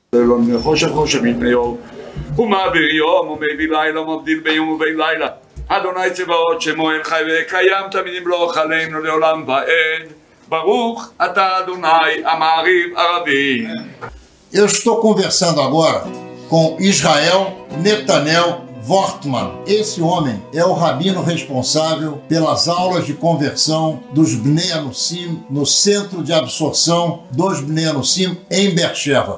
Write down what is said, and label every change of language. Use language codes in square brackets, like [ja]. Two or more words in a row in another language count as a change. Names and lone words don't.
[he] אדוני צבאות שמו אל חי וקיים תמיד ימלוך עלינו לעולם ועד. ברוך אתה אדוני המעריב הרבים. [pt] Eu estou conversando agora com Israel Netanel Wortman. Esse homem é o rabino responsável pelas aulas de conversão dos Bnei Anusim no Centro de Absorção dos Bnei Anusim em Beersheva.